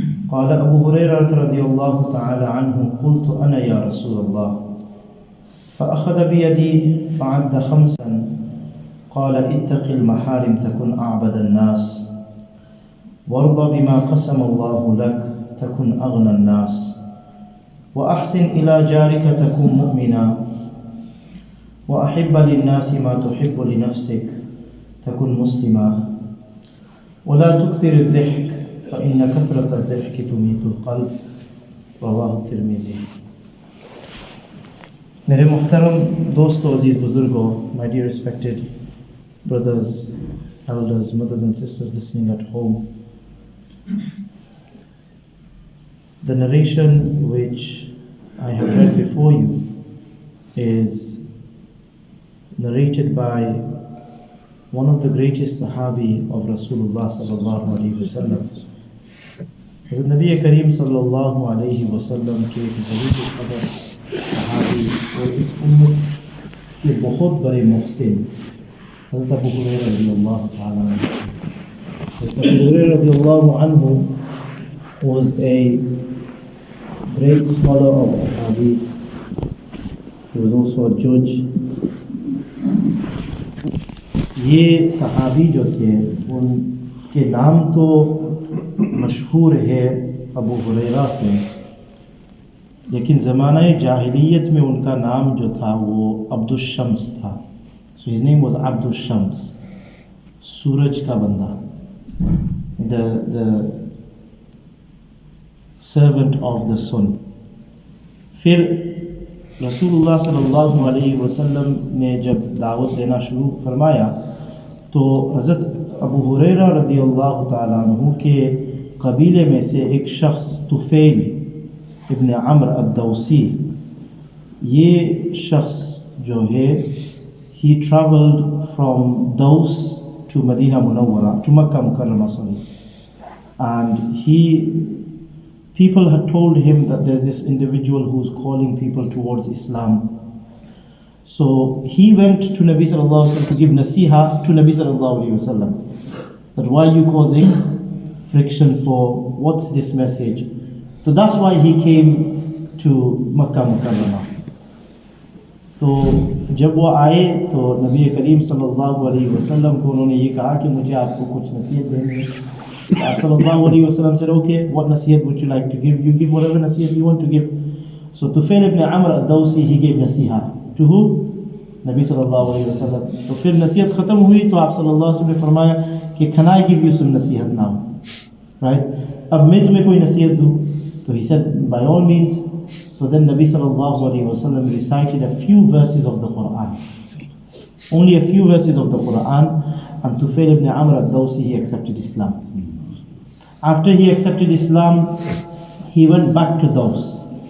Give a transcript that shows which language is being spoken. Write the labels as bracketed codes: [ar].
[ar] قال أبو هريرة رضي الله تعالى عنه قلت أنا يا رسول الله، فأخذ بيدي فعد خمسا قال اتق المحارم تكن أعبد الناس، وارض بما قسم الله لك تكن أغنى الناس، وأحسن إلى جارك تكن مؤمنا، وأحب للناس ما تحب لنفسك تكن مسلما، ولا تكثر الضحك فإن كثرة الضحك تميت القلب. رواه الترمذी. [hi] मेरे मुहतरम दोस्तों, अजीज बुजुर्गों, [en] my dear respected brothers, elders, mothers and sisters listening at home, the narration which I have read before you is narrated by one of the greatest sahabi of Rasulullah sallallahu alaihi wasallam. [hi] Hazrat Nabi Kareem sallallahu alaihi wasallam के एक ज़रूर खबर सहाबी और इस उम्मत के बहुत बड़े मुहसिन हज़रत अबू हुरैरा रज़ियल्लाहु ताला अन्हु. [en] Hazrat Abu Hurayrah radiallahu anhu was a great scholar of hadith. He was also a judge. [hi] ये सहाबी जो थे उनके नाम तो मशहूर है अबू हुरैरा से, लेकिन ज़माना जाहिलियत में उनका नाम जो था वो अब्दुश शम्स था. [en] So his name was Abdush Shams, [hi] सूरज का बंदा, [en] the servant of the sun. [hi] फिर रसूलुल्लाह सल्लल्लाहु अलैहि वसल्लम ने जब दावत देना शुरू फरमाया तो हज़रत अबू हुरैरा रज़ियल्लाहु ताला अन्हु के कबीले में से एक शख्स तुफ़ैल इब्न अम्र अद-दौसी, ये शख्स जो है [en] he traveled from Daus to Medina Munawwara, to Makkah Mukarrama, and people had told him that there's this individual who's calling people towards Islam. So he went to Nabi sallallahu alaihi wasallam to give nasiha to Nabi sallallahu alaihi wasallam, that why are you causing friction for, what's this message? So that's why he came to Makkah Mukarrama. [hi] तो जब वो आए तो नबी करीम सल्लल्लाहु अलैहि वसल्लम को उन्होंने ये कहा कि मुझे आपको कुछ नसीहत देनी है. [en] आप सल्लल्लाहु अलैहि वसल्लम said, okay, what nasihat would you like to give? You give whatever nasihat you want to give. So Tufail ibn Amr ad-Dawsi, he gave nasiha to who? Nabi sallallahu alaihi wasallam. [hi] तो फिर नसीहत खत्म हुई तो आप सल्लल्लाहु अलैहि वसल्लम ने फरमाया कि [en] can I give you some nasihat now? Right? [hi] अब मैं तुम्हें कोई नसीहत दूँ? [en] तो he said, by all means. So then Nabi sallallahu alaihi wasallam recited a few verses of the Quran, only a few verses of the Quran, and Tufail ibn Amr ad-Dawsi, he accepted Islam. After he accepted Islam, he went back to Daus.